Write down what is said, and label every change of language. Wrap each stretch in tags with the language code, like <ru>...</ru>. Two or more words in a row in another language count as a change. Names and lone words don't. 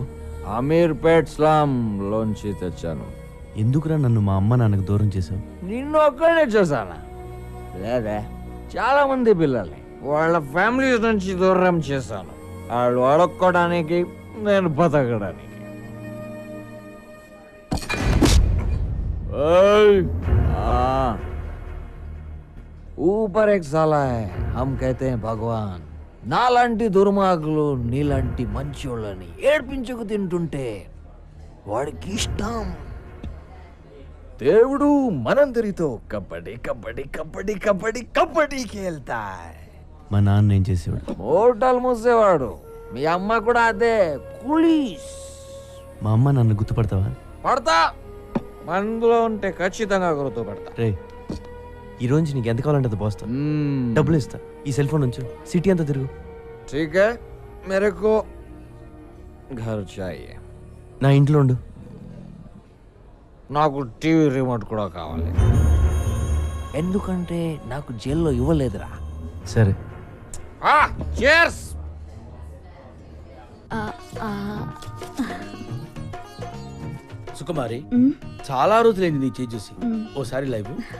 <te>అమీర్పేట్ స్లామ్ లోంచి తెచ్చాను. ఎందుకురా నన్ను మా అమ్మ నాన్నకు దూరం చేశావు? నిన్ను ఒక్కడే చూసానా? లేదా చాలా మంది పిల్లల్ని వాళ్ళ ఫ్యామిలీస్ నుంచి దూరం చేశాను. వాళ్ళు అడుక్కోవడానికి, నేను బతకడానికి.</te> <hi>ऊपर एक साला है, हम कहते हैं भगवान.</hi> <te>నాలాంటి దుర్మార్గులు నీలాంటి మంచోళ్ళని ఏడ్పించుకు తింటుంటే వాడికి ఇష్టం. దేవుడు మనందరితో కబడ్డీ కబడ్డీ కబడ్డీ కబడ్డీ కబడ్డీ</te> <hi>खेलता है.</hi> <te>మా నాన్న ఏం చేసేవాడు? హోటల్ మూసేవాడు. మీ అమ్మ కూడా అదే, కులీస్. మా అమ్మ నన్ను గుర్తుపడతావా? పడతా, మనలో ఉంటే ఖచ్చితంగా గుర్తుపడతా. రే ఈ రోజు నీకు ఎంత కావాలంటే అది పోస్తా. డబ్బులు ఇస్తా. ఈ సెల్ ఫోన్ ఉంచు, సిటీ అంతా తిరుగు.</te> <hi>ठीक है, मेरे को घर चाहिए.</hi> <te>నా ఇంట్లో ఉండు. నాకు టీవీ రిమోట్ కూడా కావాలి, ఎందుకంటే నాకు జైల్లో ఇవ్వలేదురా. సరే. cheers. సుకుమారి, చాలా రోజులైంది నీ చేయి చూసి. ఓసారి లైవ్.</te>